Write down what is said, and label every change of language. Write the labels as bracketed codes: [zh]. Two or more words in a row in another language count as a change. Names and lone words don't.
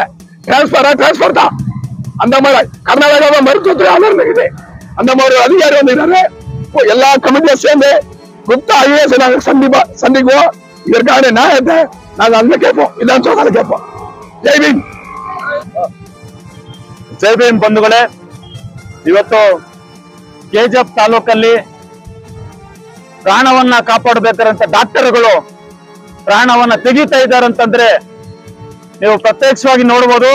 [ta] டிரான்ஸ்பர் தான். அந்த மாதிரி கர்நாடகாவை மருத்துவத்துறை அமர்ந்துக்குது. அந்த மாதிரி ஒரு அதிகாரி வந்து எல்லா கமிட்டியும் சேர்ந்து குப்தா ஐஏஎஸ் நாங்க சந்திக்குவோம். இதற்கான நியாயத்தை நாங்க அங்க கேட்போம், இதான் சொல்ல கேட்போம். ஜெய்பீம். [kn] ಜೈ ಭೀಮ್ ಬಂಧುಗಳೇ, ಇವತ್ತು ಕೆಜಿಎಫ್ ತಾಲೂಕಲ್ಲಿ ಪ್ರಾಣವನ್ನ ಕಾಪಾಡಬೇಕಾದಂತ ಡಾಕ್ಟರ್ಗಳು ಪ್ರಾಣವನ್ನ ತೆಗಿತಾ ಇದ್ದಾರಂತಂದ್ರೆ ನೀವು ಪ್ರತ್ಯಕ್ಷವಾಗಿ ನೋಡಬಹುದು.